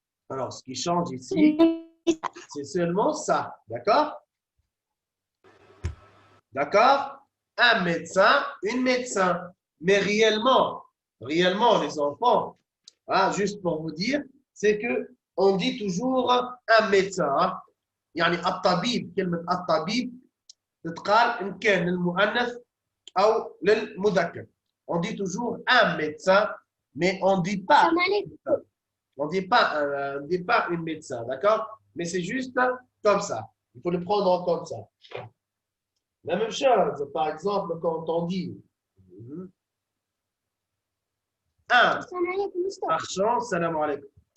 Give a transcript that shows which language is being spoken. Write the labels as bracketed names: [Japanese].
[French] Alors, ce qui change ici, c'est seulement ça. D'accord? D'accord? Un médecin, une médecin. Mais réellement, les enfants, hein, juste pour vous dire, c'est que on dit toujours un médecin. Hein? [Arabic] يعني الطبيب كلمة الطبيب تتقال إن كان للمؤنث أو للمذكر. [French] On dit toujours un médecin, mais on dit pas. On dit pas une médecin, d'accord? Mais c'est juste comme ça. Il faut le prendre comme ça. La même chose, par exemple, quand on dit un marchand, salam alaikum.